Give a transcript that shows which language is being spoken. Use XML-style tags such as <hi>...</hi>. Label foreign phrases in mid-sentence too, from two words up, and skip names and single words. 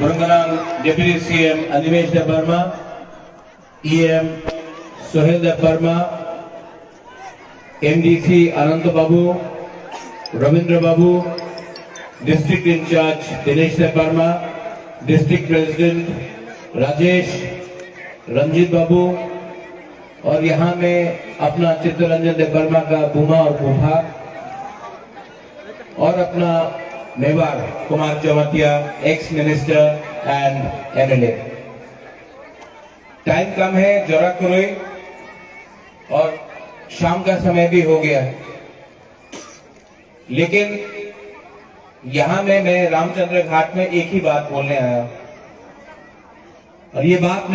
<en>Burungalang Deputy CM Animesh Dev Barma, EM Sohel Dev Barma, MDC Ananta Babu, Ravindra Babu, District in Charge Dinesh Dev Barma, District President Rajesh, Ranjit Babu,</en> <hi>और यहाँ में अपना चित्तरंजन देव वर्मा का बुमा और बुभा, और अपना मेवाड़ कुमार चौमतिया,</hi> <en>ex minister and MLA.</en> <hi>टाइम कम है, जरा करो, और शाम का समय भी हो गया है, लेकिन यहाँ में मैं रामचंद्र घाट में एक ही बात बोलने आया, और ये बात</hi>